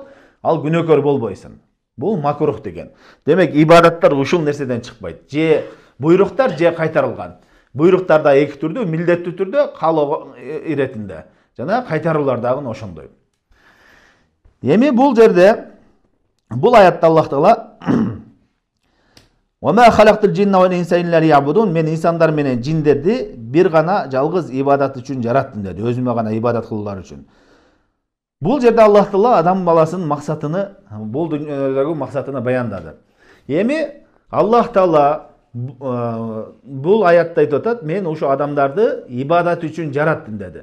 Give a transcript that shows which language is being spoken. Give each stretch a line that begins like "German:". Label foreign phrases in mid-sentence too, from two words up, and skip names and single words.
Kyrgyz: Ал күнөөкөр болбойсуң. Бул макрух деген. Демек, ибадаттар ушул нерседен чыкпайт. Же буйруктар, же кайтарылган. Буйруктар да эки түрдүү, милдеттүү түрдө, каалоо иретинде. Жана кайтаруулар дагы ошондой. Эми бул жерде, бул аятта Аллах Таала
Arabic: "وما خلقت الجن والإنس إلا ليعبدون"
Kyrgyz: мен инсандар менен жиндерди бир гана жалгыз ибадат үчүн жараттым деди, өзүмө гана ибадат кылуулар үчүн. Бул жерде Аллах Таала адам баласынын максатыны, бул дүйнөдөгү максатыны баяндады. Эми Аллах Таала бул аятта айтып атат, мен ушу адамдарды ибадат үчүн жараттым деди.